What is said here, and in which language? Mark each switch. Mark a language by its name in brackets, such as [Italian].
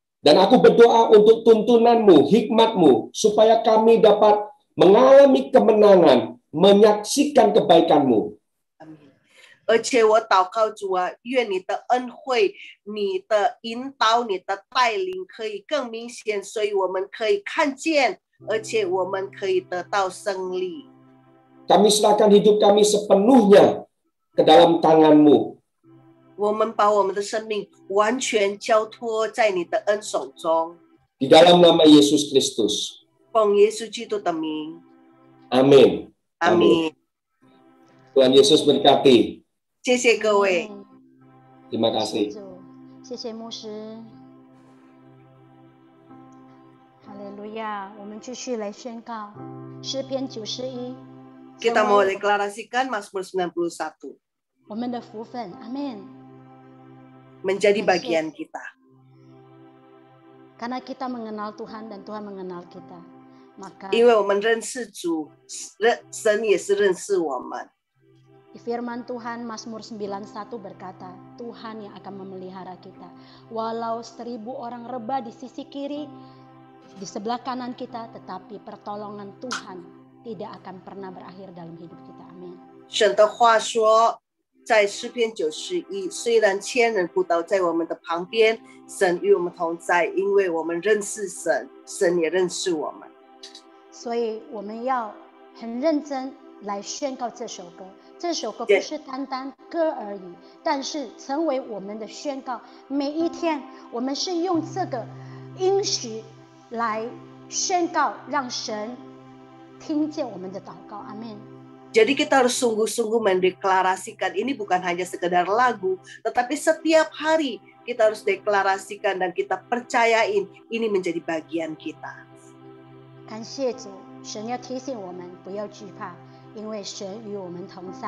[Indonesian] Dan aku berdoa untuk tuntunan-Mu, hikmat-Mu, supaya kami dapat mengalami kemenangan, menyaksikan kebaikan-Mu. [Chinese] 而且我祷告主啊，愿你的恩惠、你的引导、你的带领可以更明显，所以我们可以看见，而且我们可以得到胜利。 [Indonesian] Kami serahkan hidup kami sepenuhnya ke dalam tangan-Mu. [Chinese] 我们把我们的生命完全交托在你的恩手中， [Indonesian] Di dalam nama Yesus Kristus. [Chinese] 奉耶稣基督的名， [Indonesian] Amin. [Chinese] 阿门。 [Indonesian] Tuhan Yesus berkati. [Chinese] 谢谢各位。 [Indonesian] Terima kasih. [Chinese] 主谢谢牧师。哈利路亚！我们继续来宣告诗篇91。 [Indonesian] Kita mau deklarasikan Mazmur 91. [Chinese] 我们的福分，阿们。 [Indonesian] Menjadi bagian kita. Karena kita mengenal Tuhan dan Tuhan mengenal kita, maka [Chinese] 因为我们认识主，神也是认识我们。 [Indonesian] Firman Tuhan Mazmur 91 berkata, Tuhan yang akan memelihara kita. Walau 1000 orang rebah di sisi kiri, di sebelah kanan kita, tetapi pertolongan Tuhan tidak akan pernah berakhir dalam hidup kita. Amin. [Chinese] 神的话说，在诗篇91，虽然千人扑倒在我们的旁边，神与我们同在，因为我们认识神，神也认识我们。所以我们要很认真来宣告这首歌。这首歌不是单单歌而已，但是成为我们的宣告。每一天，我们是用这个应许来宣告，让神听见我们的祷告。阿们。 [Indonesian] Jadi kita harus sungguh-sungguh mendeklarasikan ini bukan hanya sekedar lagu, tetapi setiap hari kita harus deklarasikan dan kita percayain ini menjadi bagian kita. [Chinese] 感谢主，神要提醒我们不要惧怕，因为神与我们同在。